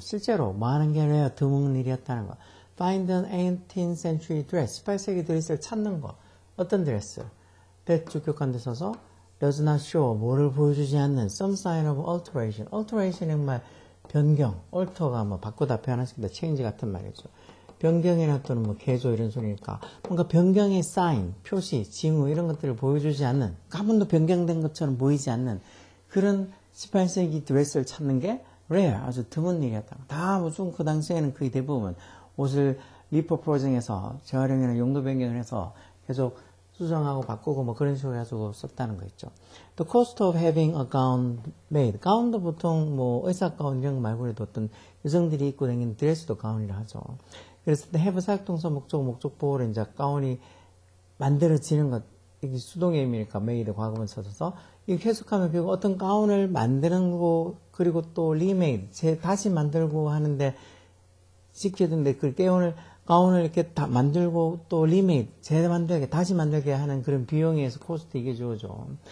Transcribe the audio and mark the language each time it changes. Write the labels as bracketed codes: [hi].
[ko] 실제로 많은 게 rare, 드문 일이었다는 거. [en] Find an 18th century dress. [ko] 18세기 드레스를 찾는 거. 어떤 드레스? that 주격한 데 써서 [en] does not show, [ko] 뭐를 보여주지 않는 [en] some sign of alteration. [ko] alteration은 말 변경, alter가 뭐 바꾸다 표현하시기도 change 같은 말이죠. 변경이나 또는 뭐 개조 이런 소리니까 뭔가 변경의 사인, 표시, 징후 이런 것들을 보여주지 않는, 한 번도 변경된 것처럼 보이지 않는 그런 18세기 드레스를 찾는 게 rare, 아주 드문 일이었다. 다 무슨 그 당시에는 거의 대부분 옷을 리퍼포징해서 재활용이나 용도 변경을 해서 계속 수정하고 바꾸고 뭐 그런 식으로 해가지고 썼다는 거 있죠. [en] The cost of having a gown made. [ko] 가운도 보통 뭐 의사 가운 이런 거 말고라도 어떤 여성들이 입고 다니는 드레스도 가운이라 하죠. 그래서 have 사역동사 목적보호로 이제 가운이 만들어지는 것, 이게 수동의 의미니까 made 과거분 써서 이렇게 해석하면 결국 어떤 가운을 만드는 거 그리고 또 remade, 다시 만들고 하는데 시켜둔데 그 가운을 이렇게 다 만들고 또 remade, 재만들게, 다시 만들게 하는 그런 비용에 의해서 코스트 이게 주어져.